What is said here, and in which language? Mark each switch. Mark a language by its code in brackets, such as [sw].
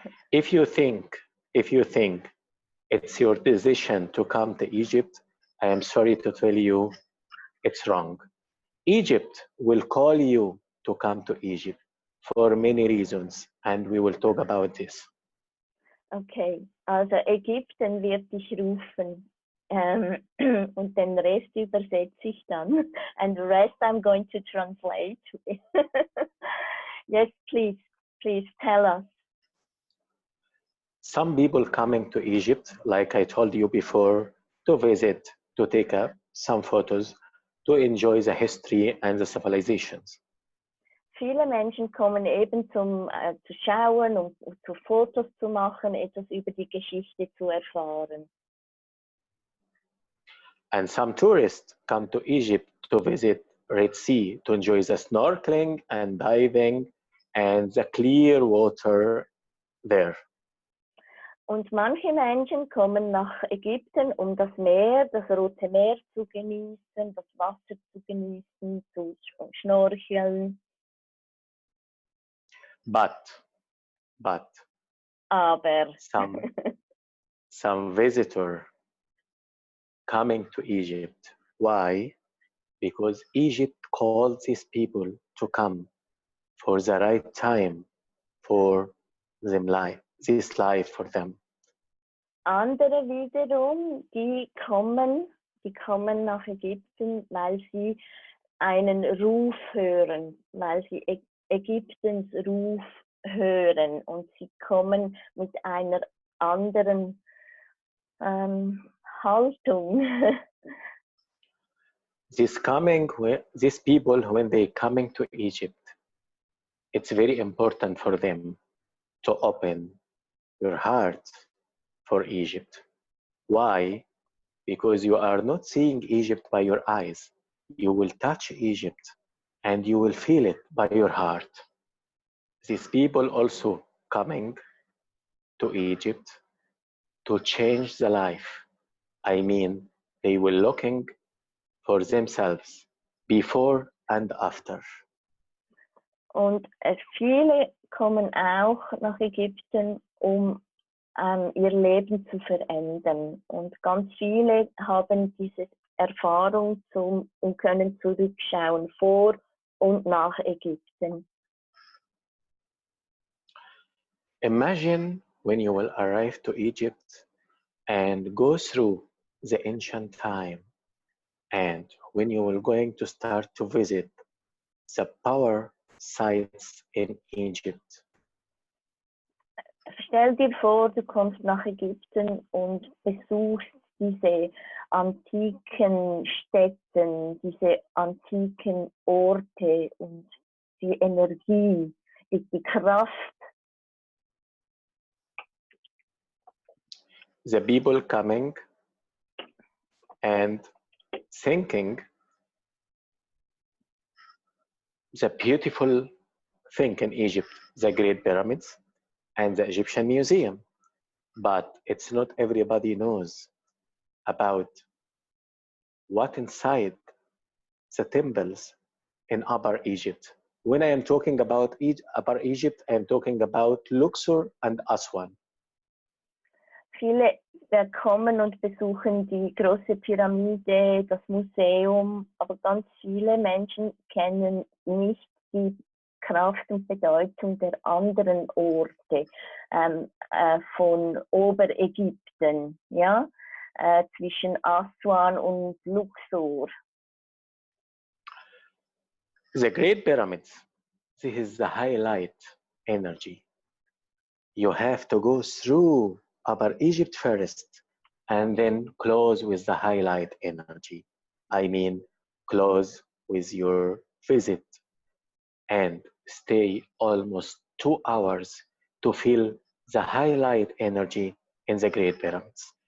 [en] If you think it's your decision to come to Egypt, I am sorry to tell you, it's wrong. Egypt will call you to come to Egypt for many reasons, and we will talk about this. [de] Okay, also Ägypten wird dich rufen und den Rest übersetze ich dann. [en] And the rest I'm going to translate. Yes, please tell us. Some people coming to Egypt, like I told you before, to visit, to take some photos, to enjoy the history and the civilizations. [de] Viele Menschen kommen eben zu schauen und zu Fotos zu machen, etwas über die Geschichte zu erfahren. [en] And some tourists come to Egypt to visit Red Sea, to enjoy the snorkeling and diving and the clear water there. [de] Und manche Menschen kommen nach Ägypten, um das Meer, das Rote Meer zu genießen, das Wasser zu genießen, zu schnorcheln. [en] But [de] Aber [en] some visitor coming to Egypt. Why? Because Egypt calls these people to come for the right time for them life, this life for them. [de] Andere wiederum, die kommen nach Ägypten, weil sie einen Ruf hören, weil sie Ägyptens Ruf hören und sie kommen mit einer anderen Haltung. [en] These people, when they coming to Egypt, it's very important for them to open your heart for Egypt. Why? Because you are not seeing Egypt by your eyes. You will touch Egypt and you will feel it by your heart. These people also coming to Egypt to change the life. I mean, they were looking for themselves before and after. [de] Und viele kommen auch nach Ägypten, ihr Leben zu verändern. Und ganz viele haben diese Erfahrung und können zurückschauen vor und nach Ägypten. [en] Imagine when you will arrive to Egypt and go through the ancient time, and when you will going to start to visit the power sites in Egypt. [de] Stell dir vor, du kommst nach Ägypten und besuchst diese antiken Stätten, diese antiken Orte und die Energie, die Kraft. [en] The people coming and thinking the beautiful thing in Egypt, the Great Pyramids and the Egyptian Museum. But it's not everybody knows about what inside the temples in Upper Egypt. When I am talking about Upper Egypt, I am talking about Luxor and Aswan. [de] Viele kommen und besuchen die große Pyramide, das Museum, aber ganz viele Menschen kennen nicht die Kraft und Bedeutung der anderen Orte von Oberägypten, ja, zwischen Aswan und Luxor. [en] The Great Pyramids, this is the highlight energy. You have to go through Upper Egypt first and then close with the highlight energy. I mean, close with your visit and stay almost 2 hours to feel the highlight energy in the Great Pyramids.